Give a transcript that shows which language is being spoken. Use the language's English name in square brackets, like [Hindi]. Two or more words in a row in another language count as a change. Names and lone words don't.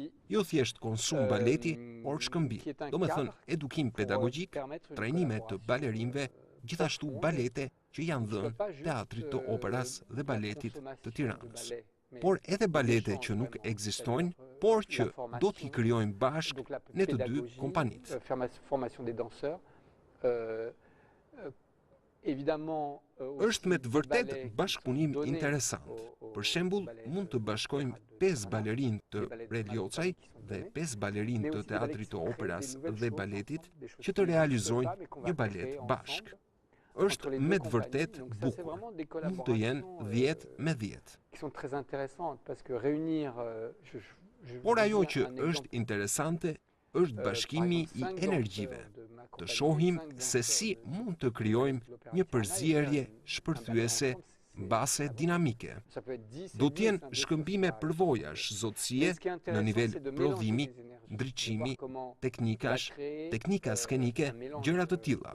[Albanian] Jo thjesht konsum baleti, por shkëmbim. Domethënë edukim pedagogjik, trajnime të balerinëve, gjithashtu balete që janë dhënë teatrit të operas dhe baletit të Tiranës. Por edhe balete që nuk ekzistojnë, por që do t'i krijojmë bashkë ne të dy kompanitë. [French] Formation des danseurs. Évidemment, [Albanian] Është me të vërtet bashkëpunim interesant. Për shembull, mund të bashkojmë 5 balerinë të Preliocaj dhe 5 balerinë të teatrit të operas dhe baletit që të realizojnë një balet bashk. Është me të vërtet bukur. Mund të jenë 10 me 10. [French] Qui sont très intéressantes parce que réunir [Albanian] Por ajo që është interesante është bashkimi i energjive. Të shohim se si mund të krijojmë një përzierje shpërthyese mbase dinamike. Do t'jenë shkëmbime përvojash, zotësie në nivel prodhimi, ndriçimi, teknikash, teknika skenike, gjëra të tilla.